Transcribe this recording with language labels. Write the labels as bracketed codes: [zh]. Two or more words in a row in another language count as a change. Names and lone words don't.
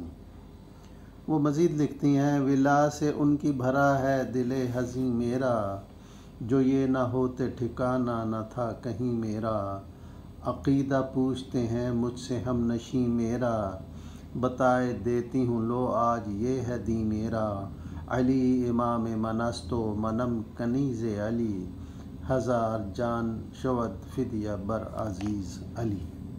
[ur] وہ مزید لکھتی ہیں: ولا سے ان کی بھرا ہے دل حزیں میرا، جو یہ نہ ہوتے ٹھکانہ نہ تھا کہیں میرا، عقیدہ پوچھتے ہیں مجھ سے ہم نشیں میرا، بتائے دیتی ہوں لو آج یہ ہے دیں میرا، [fa] علی امام من است و منم کنیز علی، ہزار جان شود فدیہ بر عزیز علی۔